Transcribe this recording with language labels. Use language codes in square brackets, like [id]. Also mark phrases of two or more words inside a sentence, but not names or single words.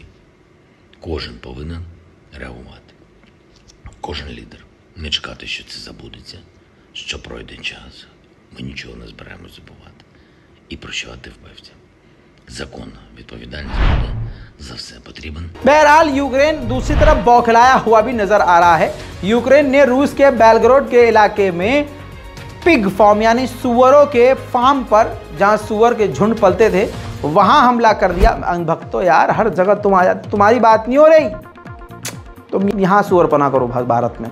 [uk] Кожен повинен реагувати. Кожен лідер. Не чекати, що це забудеться, що пройде час. Ми нічого не збираємось забувати. І прощувати вбивцям. Закон, відповідальність буде за все потрібен। [hi] बहरहाल यूक्रेन दूसरी तरफ बौखलाया हुआ भी नजर आ रहा है। यूक्रेन ने रूस के बेलग्रोड के इलाके में [en] pig farm [hi] यानी सुअरों के फार्म पर, जहां सुअर के झुंड पलते थे, वहां हमला कर दिया। भक्तों यार, हर जगह तुम आ जाते, तुम्हारी बात नहीं हो रही, तुम यहाँ सुअर पना करो भारत में।